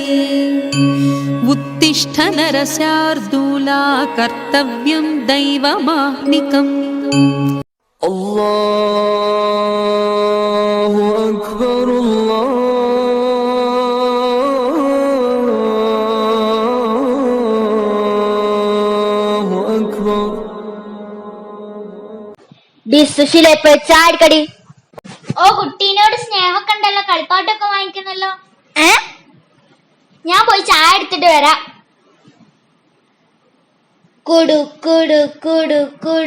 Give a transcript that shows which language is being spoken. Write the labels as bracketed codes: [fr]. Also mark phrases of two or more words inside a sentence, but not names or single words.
[sa] उत्तिष्ठ नरशार्दूला कर्तव्यं दैवमाह्निकम्। [ar] الله أكبر الله أكبر. [ml] സുശീല ഇപ്പൊ ചാടിക്കടി. ഓ കുട്ടീനോട് സ്നേഹമൊക്കെ ഉണ്ടല്ലോ, കളിപ്പാട്ടൊക്കെ വാങ്ങിക്കുന്നല്ലോ. ഞാൻ പോയി ചായ എടുത്തിട്ട് വരാം. കുടു കുടു കുടു കുടു.